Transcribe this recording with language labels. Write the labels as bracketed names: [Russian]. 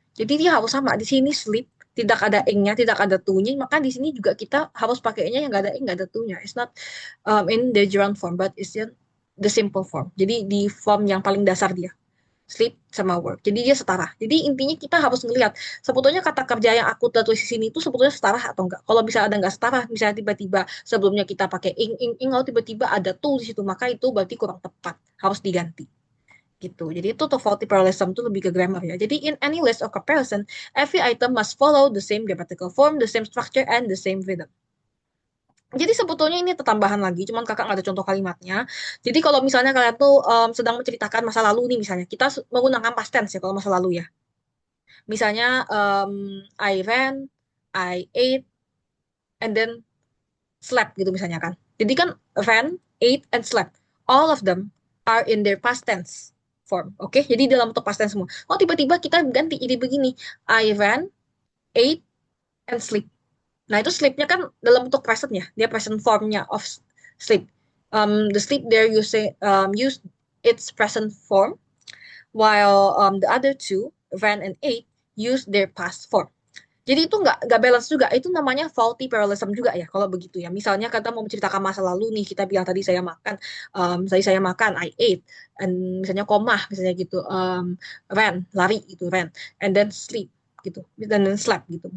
[Indonesian] Jadi dia harus sama di sini sleep tidak ada ing-nya, tidak ada to-nya, maka di sini juga kita harus pakainya yang nggak ada ing, nggak ada to-nya. [English] It's not in the gerund form, but it's in the simple form. [Indonesian] Jadi di form yang paling dasar dia. Sleep sama work. Jadi dia setara. Jadi intinya kita harus ngelihat sebetulnya kata kerja yang aku tulis di sini itu sebetulnya setara atau enggak. Kalau misalnya ada nggak setara, misalnya tiba-tiba sebelumnya kita pakai ing, lalu tiba-tiba ada to di situ, maka itu berarti kurang tepat. Harus diganti. Gitu. Jadi itu tuh faulty parallelism itu lebih ke grammar ya. Jadi [English] in any list of comparison, every item must follow the same grammatical form, the same structure, and the same rhythm. [Indonesian] Jadi sebetulnya ini tambahan lagi, cuman kakak nggak ada contoh kalimatnya. Jadi kalau misalnya kalian tuh sedang menceritakan masa lalu nih misalnya, kita menggunakan past tense ya kalau masa lalu ya. Misalnya [English] I ran, I ate, and then slept [Indonesian] gitu misalnya kan. Jadi kan [English] ran, ate, and slept. All of them are in their past tense form. [Indonesian] Oke, jadi dalam bentuk past tense semua. Oh tiba-tiba kita ganti jadi begini. [English] I ran, ate, and sleep. [Indonesian] Nah, itu sleep-nya kan dalam bentuk present ya. Dia present form-nya [English] of sleep. The sleep there use its present form, while the other two, ran and ate, use their past form. [Indonesian] Jadi itu nggak balance juga. Itu namanya faulty parallelism juga ya, kalau begitu ya. Misalnya kita mau menceritakan masa lalu nih, kita bilang tadi saya makan, [English] I ate, [Indonesian] and misalnya koma, misalnya gitu, ran, lari gitu, ran, and then sleep gitu, dan slept gitu.